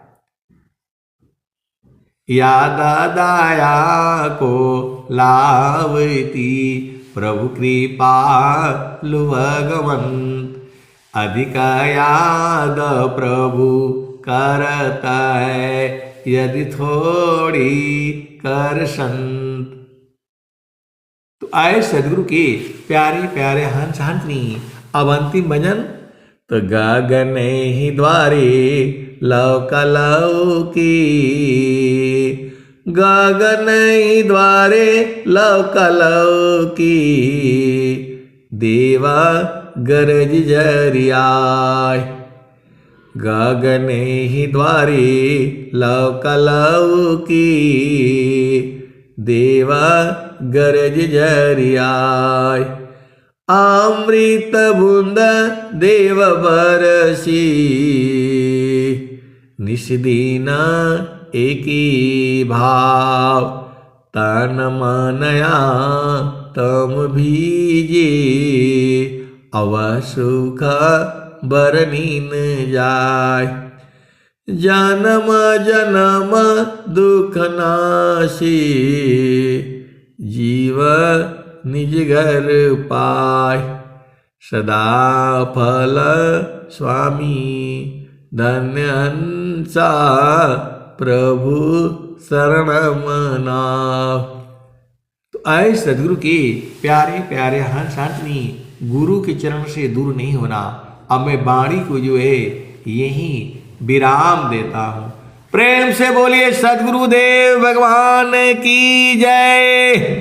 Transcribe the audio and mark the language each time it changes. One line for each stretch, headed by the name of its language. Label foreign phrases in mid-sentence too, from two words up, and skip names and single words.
Hindi: याद दाया को लावती प्रभु कृपा भगवंत, अधिक याद प्रभु करता है यदि थोड़ी कर संत। तो आए सदगुरु के प्यारे प्यारे हंस हंसनी। अब अंतिम भजन तो गगन ही द्वारे लौक लौकी, गगन ही द्वारे लौक लौकी, देवा गरज जरियाय। गगन ही द्वारे लौक लौकी, देवा गरज जरियाय। अमृत बूंद देव बरसी, निष्दीन एकी भाव, तन मनया तम भीजे, अव सुख बरनीन जाय। जन्म जन्म दुख नाशी, जीव निज घर पाय। सदा फल स्वामी धन्य हंसा, प्रभु शरण मनाव। तो आए सदगुरु के प्यारे प्यारे हंस हंसनी, गुरु के चरण से दूर नहीं होना। अब मैं वाणी को जो है यही विराम देता हूं। प्रेम से बोलिए सदगुरुदेव भगवान की जय।